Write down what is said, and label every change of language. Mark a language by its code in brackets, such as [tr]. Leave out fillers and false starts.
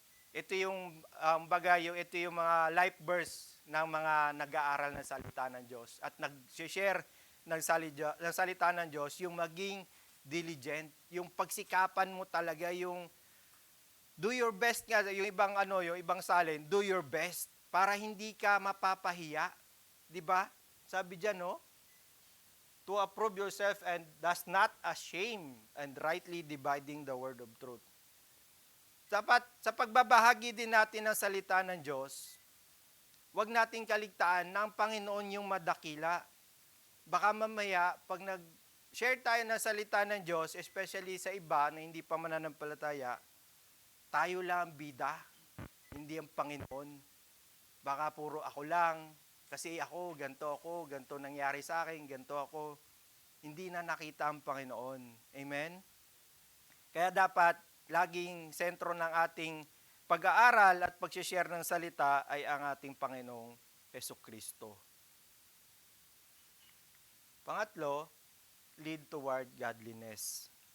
[tl] Ito yung ito yung mga life verse ng mga nag-aaral ng salita ng Diyos at nag-share ng salita ng Diyos, yung maging diligent, yung pagsikapan mo talaga, yung [en] do your best [tl] nga, yung ibang salin, do your best para hindi ka mapapahiya, 'di ba? Sabi diyan, no? [en] To approve yourself and does not ashamed and rightly dividing the word of truth. [tl] Dapat sa pagbabahagi din natin ng salita ng Diyos, huwag nating kaligtaan na ang Panginoon yung madakila. Baka mamaya, pag nag-share tayo ng salita ng Diyos, especially sa iba na hindi pa mananampalataya, tayo lang bida, hindi ang Panginoon. Baka puro ako lang, kasi ganito nangyari sa akin, ganito ako. Hindi na nakita ang Panginoon. Amen? Kaya dapat, laging sentro ng ating pag-aaral at pag-share ng salita ay ang ating Panginoong Jesucristo. Pangatlo, [en] lead toward godliness.